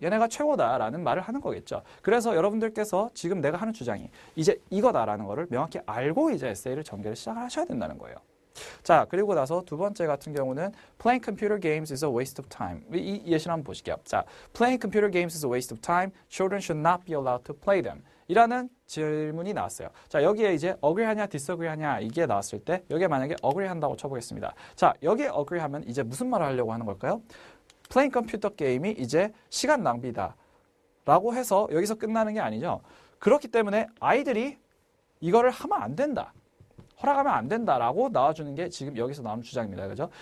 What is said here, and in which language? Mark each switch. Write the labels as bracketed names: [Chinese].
[Korean] 얘네가 최고다라는 말을 하는 거겠죠. 그래서 여러분들께서 지금 내가 하는 주장이 이제 이거다라는 거를 명확히 알고 이제 에세이를 전개를 시작하셔야 된다는 거예요. 자, 그리고 나서 두 번째 같은 경우는 [English] playing computer games is a waste of time. [Korean] 이 예시를 한번 보실게요. [English] 자, playing computer games is a waste of time. Children should not be allowed to play them. [Korean] 이라는 질문이 나왔어요. 자, 여기에 이제 agree 하냐 disagree 하냐 이게 나왔을 때 여기에 만약에 agree 한다고 쳐보겠습니다. 자, 여기에 agree 하면 이제 무슨 말을 하려고 하는 걸까요? [English] playing computer game [Korean] 이 이제 시간 낭비다 라고 해서 여기서 끝나는 게 아니죠. 그렇기 때문에 아이들이 이거를 하면 안 된다, 허락하면 안 된다라고 나와주는 게 지금 여기서 나오는 주장입니다. 그죠?